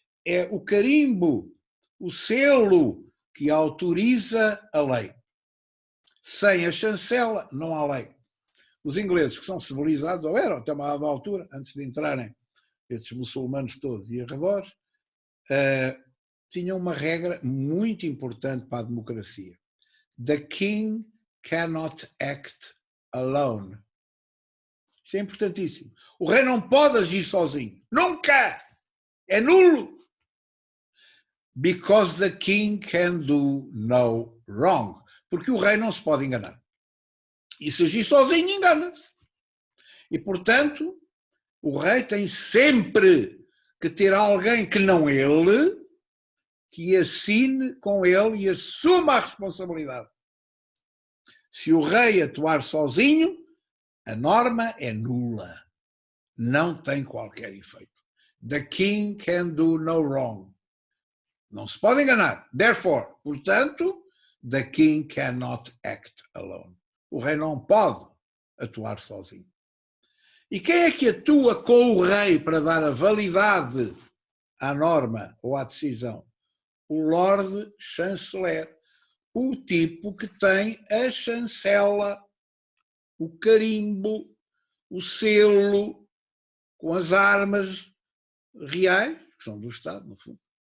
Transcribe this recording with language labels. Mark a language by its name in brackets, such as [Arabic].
[Portuguese] É o carimbo, o selo que autoriza a lei. Sem a chancela, não há lei. Os ingleses, que são civilizados, ou eram até uma dada altura, antes de entrarem estes muçulmanos todos e arredores, tinham uma regra muito importante para a democracia. [English] The king cannot act alone. [Portuguese] Isto é importantíssimo. O rei não pode agir sozinho. Nunca! É nulo! [English] Because the king can do no wrong. [Portuguese] Porque o rei não se pode enganar. E se agir sozinho, engana-se. E, portanto, o rei tem sempre que ter alguém que não ele, que assine com ele e assuma a responsabilidade. Se o rei atuar sozinho, a norma é nula. Não tem qualquer efeito. [English] The king can do no wrong. [Portuguese] Não se pode enganar. [English] Therefore, portanto, the king cannot act alone. [Portuguese] O rei não pode atuar sozinho. E quem é que atua com o rei para dar a validade à norma ou à decisão? O Lord Chanceler, o tipo que tem a chancela, o carimbo, o selo, com as armas reais, que são do Estado, no fundo.